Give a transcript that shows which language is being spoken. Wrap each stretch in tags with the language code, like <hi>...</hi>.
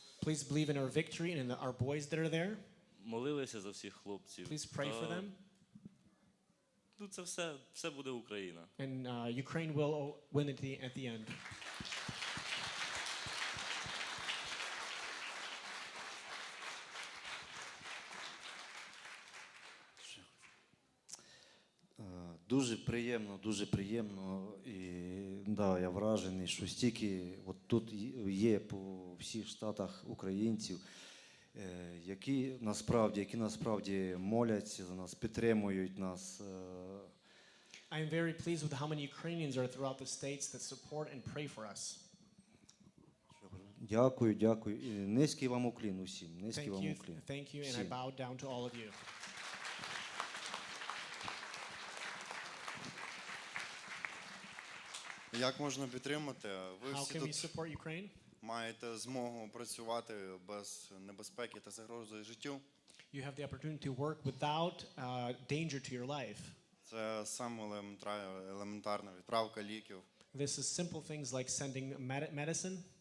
<en>Please believe in our victory and in our boys that are there.</en> <uk>Молилися за всіх хлопців.</uk> <en>Please pray for them.</en> <uk>Це все буде Україна.</uk> <en>And Ukraine will win at the end.</en> <uk>Дуже приємно. І да, я вражений, що стільки от тут є по всіх штатах українців, які насправді моляться за нас, підтримують нас.</uk> <en>I am very pleased with how many Ukrainians are throughout the states that support and pray for us.</en> <uk>Дякую. І низький вам уклін усім. Низький вам уклін.</uk> <en>Thank you, and I bow down to all of you.</en> <uk>Як можна підтримати? Ви</uk> <en>How</en> <uk>всі</uk> <en>can we</en> <uk>тут</uk> <en>support Ukraine?</en> <uk>маєте змогу працювати без небезпеки та загрози життю.</uk> <en>You have the opportunity to work without danger to your life.</en> <uk>Це саме елементарна відправка ліків,</uk> <en>This is simple things like sending medicine,</en>